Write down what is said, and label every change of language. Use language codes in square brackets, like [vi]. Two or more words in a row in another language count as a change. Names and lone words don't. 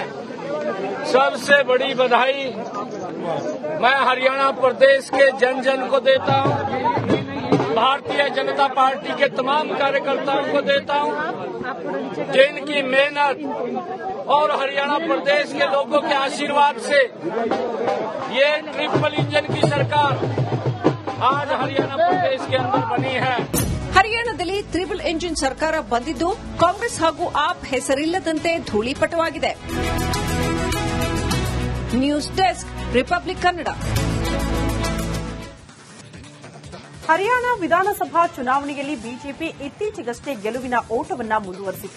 [hi] सबसे बड़ी बधाई मैं हरियाणा प्रदेश के जन जन को देता हूं, भारतीय जनता पार्टी के तमाम कार्यकर्ताओं को देता हूं जिनकी मेहनत और हरियाणा प्रदेश के लोगों के आशीर्वाद से ये [en] triple engine [hi] की सरकार आज हरियाणा प्रदेश के अंदर बनी है. [kn] ಹರಿಯಾಣದಲ್ಲಿ [en] triple engine [kn] ಸರ್ಕಾರ ಬಂದಿದ್ದು ಕಾಂಗ್ರೆಸ್ ಹಾಗೂ ಆಪ್ ಹೆಸರಿಲ್ಲದಂತೆ ಧೂಳಿಪಟವಾಗಿದೆ. [en] news desk [kn] ರಿಪಬ್ಲಿಕ್ ಕನ್ನಡ. ಹರಿಯಾಣ ವಿಧಾನಸಭಾ ಚುನಾವಣೆಯಲ್ಲಿ ಬಿಜೆಪಿ ಇತ್ತೀಚೆಗಷ್ಟೇ ಗೆಲುವಿನ ಓಟವನ್ನ ಮುಂದುವರೆಸಿತ್ತು.